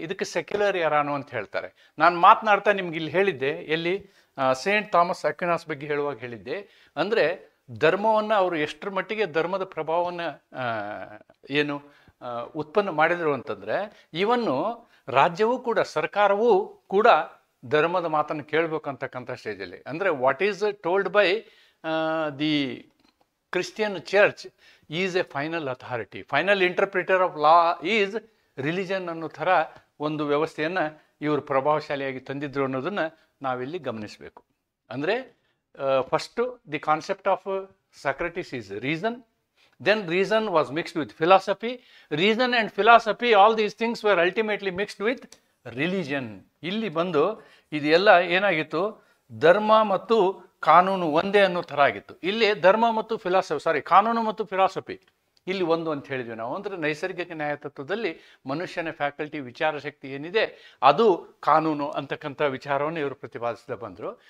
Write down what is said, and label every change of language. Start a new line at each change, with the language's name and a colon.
Kannada: ಇದಕ್ಕೆ ಸೆಕ್ಯುಲರ್ ಎರಾನು ಅಂತ ಹೇಳ್ತಾರೆ. ನಾನು ಮಾತನಾಡ್ತಾ ನಿಮ್ಗೆ ಇಲ್ಲಿ ಹೇಳಿದ್ದೆ, ಎಲ್ಲಿ ಸೇಂಟ್ ಥಾಮಸ್ ಅಕ್ವಿನಾಸ್ ಬಗ್ಗೆ ಹೇಳುವಾಗ ಹೇಳಿದ್ದೆ, ಅಂದರೆ ಧರ್ಮವನ್ನು ಅವರು ಎಷ್ಟರ ಮಟ್ಟಿಗೆ ಧರ್ಮದ ಪ್ರಭಾವವನ್ನು ಏನು ಉತ್ಪನ್ನ ಮಾಡಿದರು ಅಂತಂದರೆ, ಇವನ್ನು ರಾಜ್ಯವೂ ಕೂಡ, ಸರ್ಕಾರವೂ ಕೂಡ ಧರ್ಮದ ಮಾತನ್ನು ಕೇಳಬೇಕಂತಕ್ಕಂಥ ಸ್ಟೇಜಲ್ಲಿ. ಅಂದರೆ
English: what is told by the Christian church is a final authority, final interpreter of law is religion
Kannada: ಅನ್ನೋ ಥರ ಒಂದು ವ್ಯವಸ್ಥೆಯನ್ನು ಇವರು ಪ್ರಭಾವಶಾಲಿಯಾಗಿ ತಂದಿದ್ರು ಅನ್ನೋದನ್ನು ನಾವಿಲ್ಲಿ ಗಮನಿಸಬೇಕು. ಅಂದರೆ
English: First the concept of Socrates is reason, then reason was mixed with philosophy, reason and philosophy, all these things were ultimately mixed with religion.
Kannada: ಇಲ್ಲಿ ಬಂದು ಇದೆಲ್ಲ ಏನಾಗಿತ್ತು, ಧರ್ಮ ಮತ್ತು ಕಾನೂನು ಒಂದೇ ಅನ್ನೋ ಥರ ಆಗಿತ್ತು. ಇಲ್ಲಿ ಧರ್ಮ ಮತ್ತು ಕಾನೂನು ಮತ್ತು ಫಿಲಾಸಫಿ ಇಲ್ಲಿ ಒಂದು ಅಂತ ಹೇಳಿದ್ವಿ ನಾವು. ಅಂದರೆ ನೈಸರ್ಗಿಕ ನ್ಯಾಯತತ್ವದಲ್ಲಿ ಮನುಷ್ಯನ ಫ್ಯಾಕಲ್ಟಿ, ವಿಚಾರ ಶಕ್ತಿ ಏನಿದೆ ಅದು ಕಾನೂನು ಅಂತಕ್ಕಂಥ ವಿಚಾರವನ್ನು ಇವರು ಪ್ರತಿಪಾದಿಸ್ತಾ ಬಂದರು.